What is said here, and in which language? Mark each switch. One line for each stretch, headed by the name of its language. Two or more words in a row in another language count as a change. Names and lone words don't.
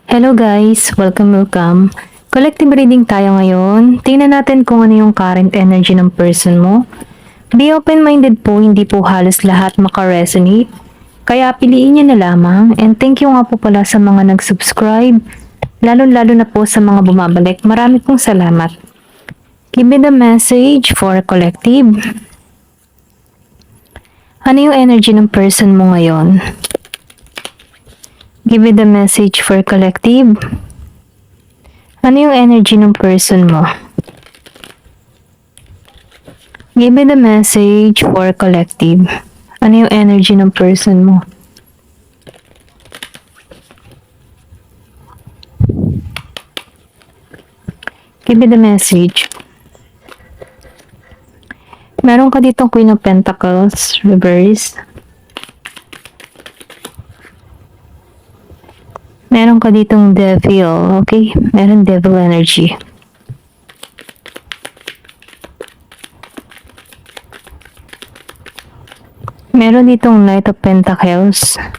English: Hello guys! Welcome! Collective reading
Filipino: tayo ngayon. Tingnan natin kung ano yung current energy ng person mo.
English: Be open-minded
Filipino: po, hindi po halos lahat makaresonate. Kaya piliin nyo na lamang.
English: And thank you
Filipino: nga po pala sa mga nag-subscribe. Lalo-lalo na po sa mga bumabalik. Marami pong salamat.
English: Give me the message for collective.
Filipino: Ano yung energy ng person mo ngayon?
English: Give me the message for collective.
Filipino: Ano yung energy ng person mo?
English: Give me the message for collective.
Filipino: Ano yung energy ng person mo?
English: Give me the message.
Filipino: Meron ka ditong Queen of Pentacles, reverse. Meron ka ditong Devil, okay? Meron Devil energy. Meron ditong Knight of Pentacles.